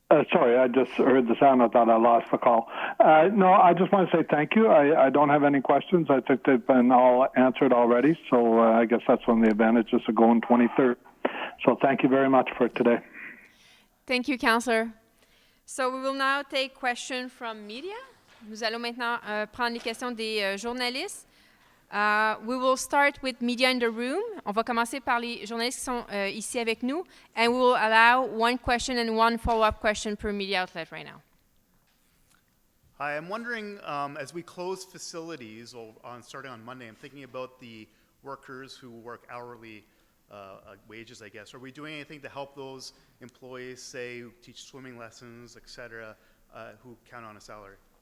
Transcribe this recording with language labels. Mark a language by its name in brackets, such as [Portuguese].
[English] Sorry, I just heard the sound. I thought I lost the call. No, I just want to say thank you. I don't have any questions. I think they've been all answered already. So I guess that's one of the advantages of going 23rd. So thank you very much for today. Thank you, Councillor. So we will now take questions from media. [French] Nous allons maintenant prendre les questions des journalistes. [English] We will start with media in the room. [French] On va commencer par les journalistes qui sont ici avec nous, [English] and we will allow 1 question and 1 follow-up question per media outlet right now. Hi, I'm wondering, as we close facilities, starting on Monday, I'm thinking about the workers who work hourly wages, I guess. Are we doing anything to help those employees, say, who teach swimming lessons, et cetera, who count on a salary?